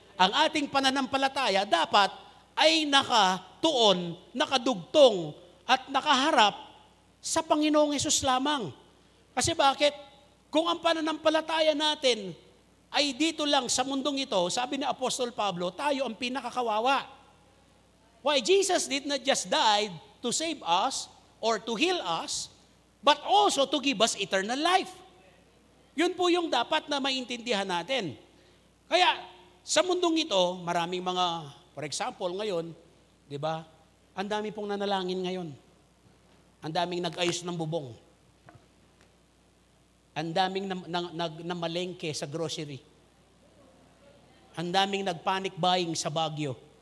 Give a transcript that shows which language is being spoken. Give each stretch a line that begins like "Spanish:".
Filipino: Ang ating pananampalataya dapat ay nakatuon, nakadugtong, at nakaharap sa Panginoong Hesus lamang. Kasi bakit? Kung ang pananampalataya natin ay dito lang sa mundong ito, sabi ni Apostol Pablo, tayo ang pinakakawawa.
English: Why? Jesus did not just die to save us or to heal us, but also to give us eternal life.
Filipino: Yun po yung dapat na maintindihan natin. Kaya, sa mundong ito, maraming mga,
English: for example,
Filipino: ngayon, di ba, ang dami pong nanalangin ngayon. Ang daming nag-ayos ng bubong. Ang daming namalengke sa grocery. Ang daming nag-panic buying sa Baguio.